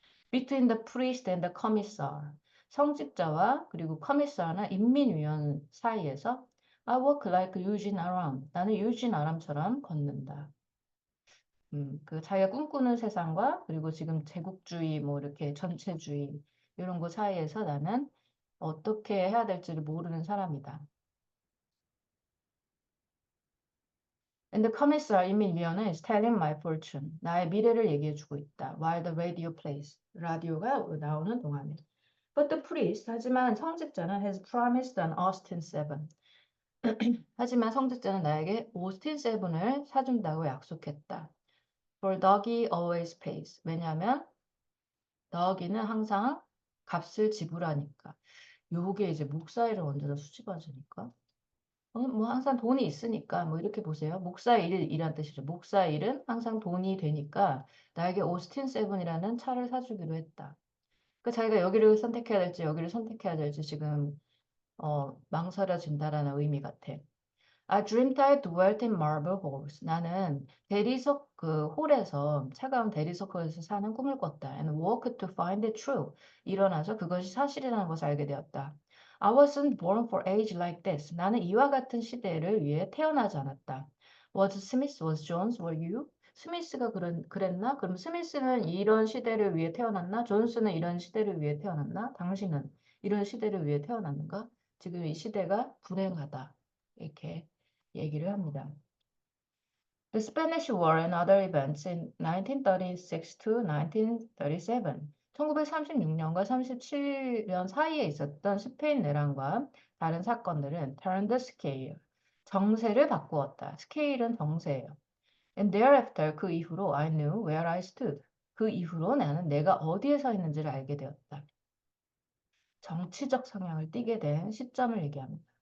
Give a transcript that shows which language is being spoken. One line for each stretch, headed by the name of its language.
English: Between the priest and the commissar.
Korean: 성직자와 그리고 커미사나 인민위원 사이에서
English: I walk like Eugene Aram.
Korean: 나는 유진 아람처럼 걷는다. 그 자기가 꿈꾸는 세상과 그리고 지금 제국주의 뭐 이렇게 전체주의 이런 거 사이에서 나는 어떻게 해야 될지를 모르는 사람이다.
English: And the commissar 인민위원은 is telling my fortune.
Korean: 나의 미래를 얘기해주고 있다.
English: While the radio plays.
Korean: 라디오가 나오는 동안에.
English: But the priest,
Korean: 하지만 성직자는
English: has promised an Austin 7.
Korean: 하지만 성직자는 나에게 오스틴 7을 사준다고 약속했다.
English: For doggy always pays.
Korean: 왜냐하면 doggy는 항상 값을 지불하니까. 요게 이제 목사일을 언제나 수집하시니까. 뭐 항상 돈이 있으니까 뭐 이렇게 보세요. 목사일이란 뜻이죠. 목사일은 항상 돈이 되니까 나에게 오스틴 세븐이라는 차를 사주기로 했다. 그 자기가 여기를 선택해야 될지 여기를 선택해야 될지 지금 망설여진다라는 의미 같아.
English: I dreamt I dwelt in marble halls.
Korean: 나는 대리석 그 홀에서 차가운 대리석에서 사는 꿈을 꿨다.
English: And walked to find it true.
Korean: 일어나서 그것이 사실이라는 것을 알게 되었다.
English: I wasn't born for age like this.
Korean: 나는 이와 같은 시대를 위해 태어나지 않았다.
English: Was Smith, was Jones, were you?
Korean: 스미스가 그랬나? 그럼 스미스는 이런 시대를 위해 태어났나? 존스는 이런 시대를 위해 태어났나? 당신은 이런 시대를 위해 태어났는가? 지금 이 시대가 불행하다. 이렇게 얘기를 합니다.
English: The Spanish War and other events in 1936 to 1937.
Korean: 1936년과 37년 사이에 있었던 스페인 내란과 다른 사건들은
English: turned the scale.
Korean: 정세를 바꾸었다. 스케일은 정세예요.
English: And thereafter,
Korean: 그 이후로
English: I knew where I stood.
Korean: 그 이후로 나는 내가 어디에 서 있는지를 알게 되었다. 정치적 성향을 띠게 된 시점을 얘기합니다.